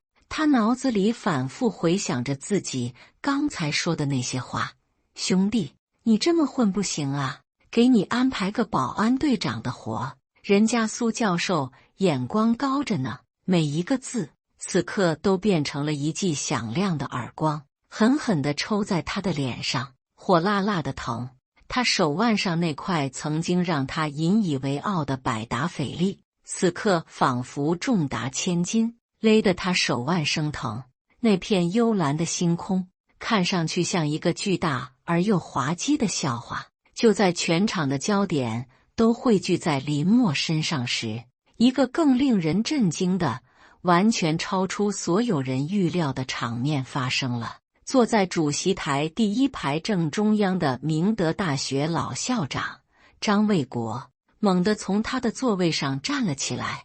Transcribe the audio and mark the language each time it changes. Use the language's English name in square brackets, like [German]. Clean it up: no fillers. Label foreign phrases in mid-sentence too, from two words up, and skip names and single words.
[Chinese] 他腦子裡反復回想着自己剛才說的那些話：“兄弟，你這麼混不行啊，給你安排個保安隊長的活。” 人家蘇教授眼光高着呢。每一個字此刻都變成了一記響亮的耳光，狠狠地抽在他的臉上，火辣辣的疼。他手腕上那塊曾經讓他引以為傲的百達翡麗，此刻仿佛重達千斤，勒得他手腕生疼。那片幽藍的星空看上去像一個巨大而又滑稽的笑話。就在全場的焦點都匯聚在林默身上時，一個更令人震驚的、 完全超出所有人預料的場面發生了。坐在主席台第一排正中央的明德大學老校長張衛國猛地從他的座位上站了起來。